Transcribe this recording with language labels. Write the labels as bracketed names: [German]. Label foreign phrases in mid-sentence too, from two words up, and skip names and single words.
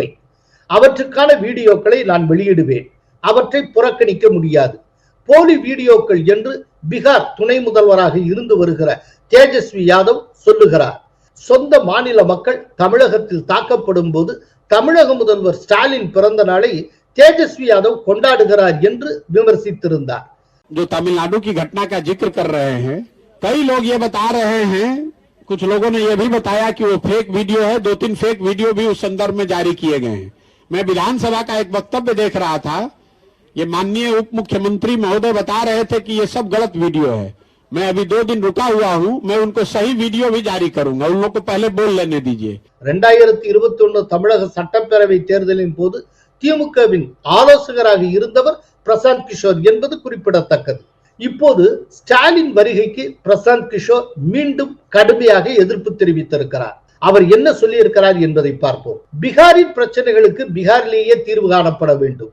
[Tamil] அவற்றுக்கான வீடியோக்களை நான் வெளியிடுவேன். அவற்றை புறக்கணிக்க முடியாது. போலி வீடியோக்கள் என்று பீகார் துணை முதல்வராக இருந்து வருகிற தேஜஸ்வி யாதவ் சொல்லுகிறார். சொந்த மாநில மக்கள் தமிழகத்தில் தாக்கப்படும் போது தமிழக முதல்வர் ஸ்டாலின் பிறந்த நாளை तेजस्वी यादव கொண்டாடுகிறார் என்று விமர்சித்திருந்தார். [Hindi] जो तमिलनाडु की घटना का जिक्र कर रहे हैं, कई लोग ये बता रहे हैं, कुछ लोगों ने यह भी बताया कि वो फेक वीडियो है, 2-3 फेक वीडियो भी उस संदर्भ में जारी किए गए हैं। मैं विधानसभा का एक वक्तव्य देख रहा था, ये माननीय उप मुख्यमंत्री महोदय बता रहे थे कि ये सब गलत वीडियो है। मैं अभी 2 दिन रुका हुआ हूं, मैं उनको सही वीडियो भी जारी करूंगा, उन लोगों को पहले बोल लेने दीजिए। [Tamil] 2021 தமிழக சட்டப்பேரவை தேர்தலின் போது திமுகவின் ஆலோசகராக இருந்தவர் பிரசாந்த் கிஷோர் என்பது குறிப்பிடத்தக்கது. இப்போது ஸ்டாலின் வருகைக்கு பிரசாந்த் கிஷோர் மீண்டும் கடுமையாக எதிர்ப்பு தெரிவித்திருக்கிறார். அவர் என்ன சொல்லியிருக்கிறார் என்பதை பார்ப்போம். பீகாரின் பிரச்சனைகளுக்கு பீகாரிலேயே தீர்வு காணப்பட வேண்டும்.